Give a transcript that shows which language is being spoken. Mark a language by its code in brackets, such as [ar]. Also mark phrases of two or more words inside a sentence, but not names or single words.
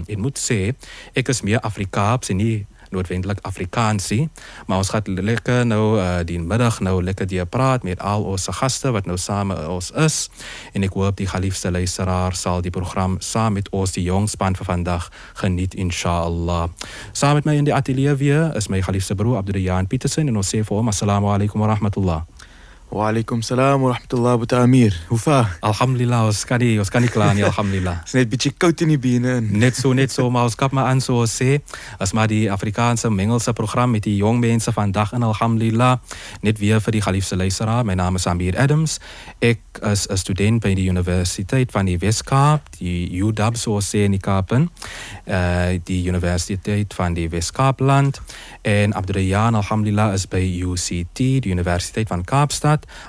[af] Ek moet sê, ek is meer Afrikaans en nie noodwendig Afrikaansie, maar ons gaan lekker nou die middag nou lekker die praat met al ons gaste wat nou saam met ons is en ek hoop die geliefde luisteraar sal die program saam met ons die jong span vir vandag geniet inshallah. Saam met my in die ateljee weer is my geliefde broer Abdurrahman Petersen en ons sê vir hom [ar] السلام عليكم ورحمة الله. وعليكم السلام ورحمة الله Abu Amir. [af] Hoe vaar? Alhamdulillah, ons kan nie klaar nie, alhamdulillah. Is net bietjie koud in die bene. Net so, maar ons kap maar aan so sê, as maar die Afrikaanse Mengelse program met die jong mense vandag in alhamdulillah, net weer vir die geliefde luisteraar. My naam is Amir Adams. Ek is 'n student by die Universiteit van die Wes-Kaap, die UW so sê in die Kaapen, die Universiteit van die Wes-Kaapland en Abdurrahman alhamdulillah is by UCT, die Universiteit van Kaapstad.